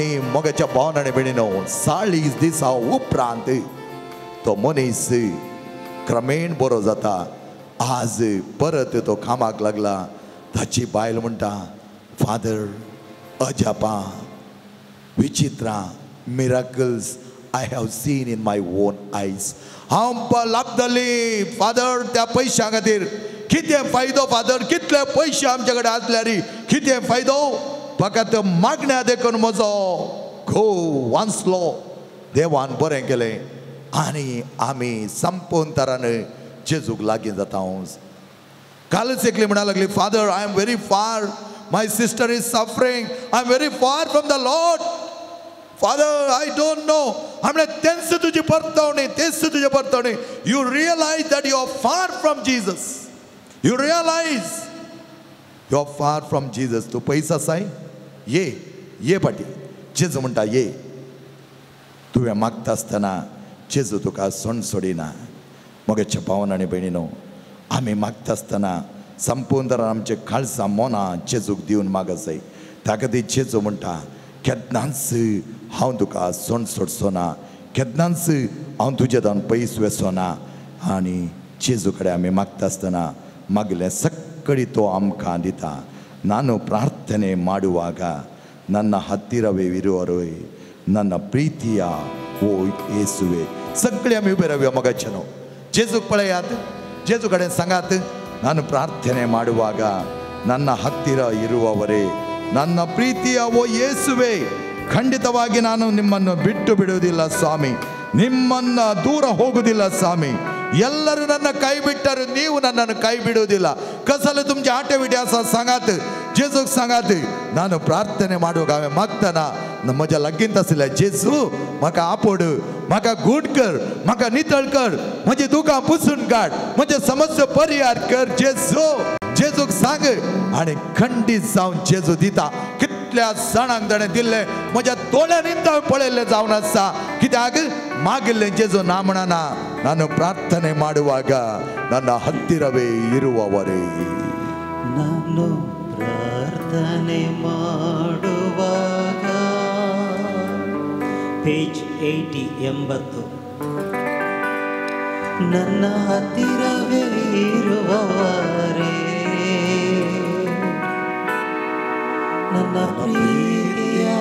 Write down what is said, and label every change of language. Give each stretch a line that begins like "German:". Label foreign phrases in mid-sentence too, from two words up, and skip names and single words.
Konkani: मोगाच्या भावान आनी भयणीनो 40 दिसां उपरांत तो मनीस क्रमेण बरो जाता आज परत तो कामाक लागला ताची बायल म्हणटा फादर अजापां विचित्रां मिराकल्स
English: I have seen in my own eyes
Konkani: हांव लाभतली फादर त्या पैशां खातीर कितें फायदो फादर कितले पयशे आमचे कडेन आसल्यार कितें फायदो फकत मागण्या देखून म्हजो घोव वांचलो देवान बरें केलें आनी आमी संपूर्ण तरान जेजूक लागीं जाता कालच एकली म्हणा लागली फादर
English: I am very far my sister is suffering I am very far from the Lord Father I don't know
Konkani: हमने तेंस तुझी परतवणी
English: you realize that you are far from Jesus you realize you are far from Jesus
Konkani: तू पयस आसाय ये पाटी जेजू म्हणटा ये तुवें मागता आसतना जेजू तुका सोण सोडिना मोगेच्या भावान आनी भयणीनो आमी मागता आसतना संपूर्ण आमचे काळजां मोना जेजूक दिवन मागत जाय ताका ती जेजू म्हणटा केन्नाच हांव तुका सोण सोडचो ना केन्नाच हांव तुजे जावन पयस वचो ना आनी जेजू कडेन आमी मागता आसतना मागले सगळी तो आमकां दिता
Kannada: ನಾನು ಪ್ರಾರ್ಥನೆ ಮಾಡುವಾಗ ನನ್ನ ಹತ್ತಿರವೇ ಇರುವವರೇ ನನ್ನ ಪ್ರೀತಿಯ ಓ ಯೇಸುವೆ
Konkani: सगळे आमी उबे रावया मोगाचेनो जेजूक पळयात जेजू कडेन सांगात
Kannada: ನಾನು ಪ್ರಾರ್ಥನೆ ಮಾಡುವಾಗ ನನ್ನ ಹತ್ತಿರ ಇರುವವರೇ ನನ್ನ ಪ್ರೀತಿಯ ಓ ಯೇಸುವೆ ಖಂಡಿತವಾಗಿ ನಾನು ನಿಮ್ಮನ್ನು ಬಿಟ್ಟು ಬಿಡುವುದಿಲ್ಲ ಸ್ವಾಮಿ ನಿಮ್ಮನ್ನ ದೂರ ಹೋಗುವುದಿಲ್ಲ ಸ್ವಾಮಿ ಎಲ್ಲರೂ ನನ್ನ ಕೈ ಬಿಟ್ಟರು ನೀವು ನನ್ನನ್ನು ಕೈ ಬಿಡುವುದಿಲ್ಲ
Konkani: कसले तुमचे आटे विटे आसा सांगात जेजूक सांगात
Kannada: ನಾನು ಪ್ರಾರ್ಥನೆ ಮಾಡುವಾಗ
Konkani: हांवें मागतना म्हज्या लागीं आसले जेजू म्हाका आपड म्हाका गूड कर म्हाका नितळ कर म्हजी दुखां पुसून काड म्हजे समस्या परिहार कर जेजू जेजूक सांग आनी खंडीत जावन जेजू दिता कितल्या जाणांक ताणें दिल्लें म्हज्या दोळ्यांनी हांवें पळयल्लें जावन आसा कित्याक मागिल्लें जेजू ना म्हणना
Kannada: ನಾನು ಪ್ರಾರ್ಥನೆ ಮಾಡುವಾಗ ನನ್ನ ಹತ್ತಿರವೇ ಇರುವವರೇ ನಾನು ಪ್ರಾರ್ಥನೆ ಮಾಡುವಾಗ ಪೇಜ್ 80 ನನ್ನ ಹತ್ತಿರವೇ ಇರುವವರೇ ನನ್ನ ಪ್ರೀತಿಯ